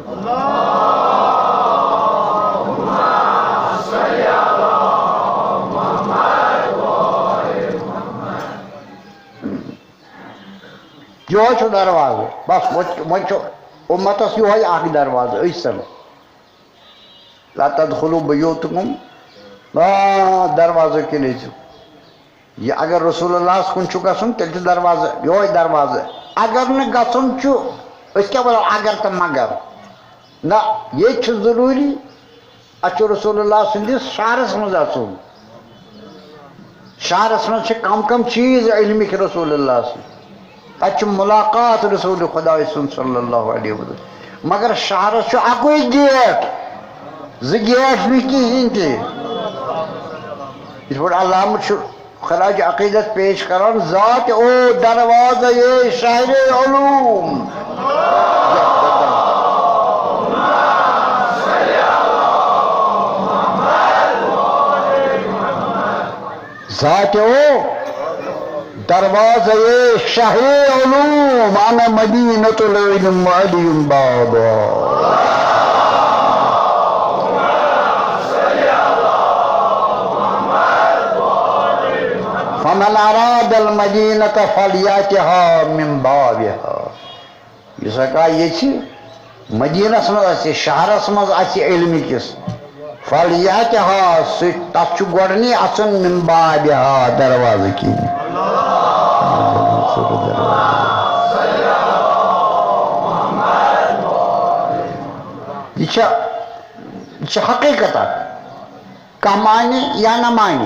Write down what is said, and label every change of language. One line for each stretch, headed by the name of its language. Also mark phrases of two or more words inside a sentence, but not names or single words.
Kashmiri: یِہوٚے چھُ دروازٕ بس وۄنۍ چھُ اُمتس یِہوٚے اکھ دروازٕ أسۍ لا
Arabic: تدخلوا بیوٗتکُم
Kashmiri: دروازو کِنۍ أژِو یہِ اگر رسول اللہس کُن چھُ گژھُن تیٚلہِ چھُ دروازٕ یِہوٚے دروازٕ اگر نہٕ گژھُن چھُ أسۍ کیٛاہ وَنو اگر تہٕ مگر نہ ییٚتہِ چھُ ضروٗری اَسہِ چھُ رسول اللہ سٕنٛدِس شہرس منٛز اژُن شہرس منٛز چھِ کم چیٖز علمِکۍ رسول اللہ سٕنٛدۍ تَتہِ چھُ مُلاقات رسول خۄداے سُنٛد
Arabic: صلی اللہ علیہ وسلم
Kashmiri: مگر شہرس چھُ اَکُے گیٹ زٕ گیٹ نہٕ کِہیٖنۍ تہِ یِتھ پٲٹھۍ علامہٕ چھُ خراج عقیٖدت پیش کران
Persian: ذات او دروازے شہرِ علوم ذات او دروازے شہرِ علوم
Arabic: انا مدینۃ العلم علی بابا فمن اراد المدینۃ فلیاتها من بابها
Kashmiri: یُس ہسا ییٚژھِ مدیٖنس منٛز آسہِ شہرس منٛز آسہِ علمہِ کِس فلیاتها سۭتۍ تتھ چھُ گۄڈنی اژُن
Arabic: من بابها
Kashmiri: دروازٕ کِنۍ یہِ چھِ حقیٖقت اکھ کانٛہہ مانہِ یا نہ مانہِ